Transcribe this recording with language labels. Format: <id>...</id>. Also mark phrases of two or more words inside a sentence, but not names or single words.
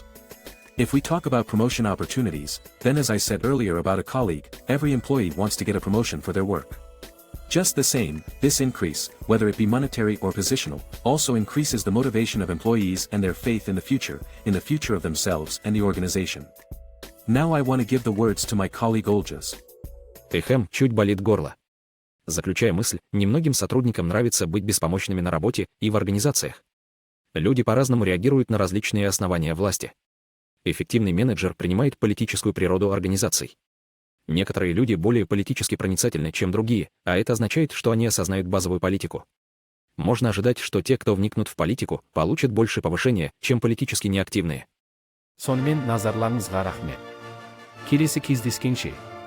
<en>If we talk about promotion opportunities, then as I said earlier about a colleague, every employee wants to get a promotion for their work. Just the same, this increase, whether it be monetary or positional, also increases the motivation of employees and their faith in the future of themselves and the organization. Now I want to give the words to my colleague Olzhas.</en> <ru>Чуть болит горло. Заключая мысль, немногим сотрудникам нравится быть беспомощными на работе и в организациях. Люди по-разному реагируют на различные основания власти. Эффективный менеджер принимает политическую природу организаций. Некоторые люди более политически проницательны, чем другие, а это означает, что они осознают базовую политику. Можно ожидать, что те, кто вникнут в политику, получат больше повышения, чем политически неактивные.</ru> <kk>Сонымен назарларыңызға рахмет. Келесі кездескенше.</kk>